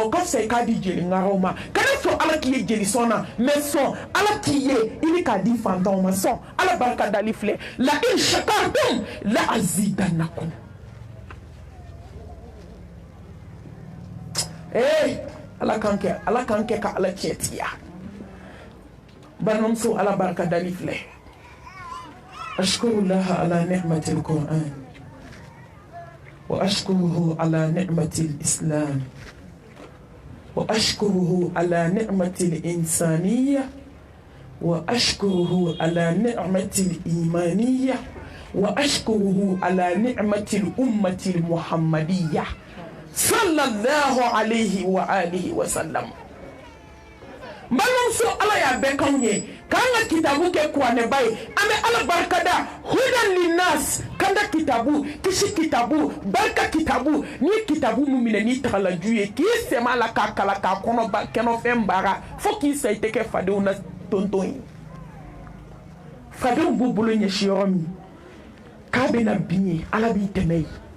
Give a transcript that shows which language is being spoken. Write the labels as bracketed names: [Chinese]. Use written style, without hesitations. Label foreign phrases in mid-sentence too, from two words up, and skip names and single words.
[Bambara] o ka fisa i k'a di jeliŋaraw ma kana sɔn ala k'i ye jelisɔn na mɛ sɔn ala k'i ye i bɛ k'a di fantanw ma sɔn ala barikadali filɛ [Arabic] لئن شكرتم لأزيدنكم [Bambara] ala k'an kɛ ka ala tiɲɛ tigiya balimamuso ala barikadali filɛ [Arabic] أشكر الله على نعمة القرآن وأشكره على نعمة الإسلام وأشكره على نعمة الإنسانية وأشكره على نعمة الإيمانية وأشكره على نعمة الأمة المحمدية صلى الله عليه وآله [Bambara] وسلم balimamuso ala y'a bɛɛ k'anw ye k'an ka kitabu kɛ kuranɛba ye an bɛ ala barikada [Arabic] هدى للناس [Bambara] kanda kitabu kisi kitabu barika kitabu ni kitabu min minɛ n'i tagalaju ye k'i sɛmɛ la k'a kala k'a kɔnɔfɛn baara fo k'i sa i tɛ kɛ fadenw na tonton ye fadenw b'u bolo ɲɛsi yɔrɔ min k'a bɛna bin ye ala b'i dɛmɛ ye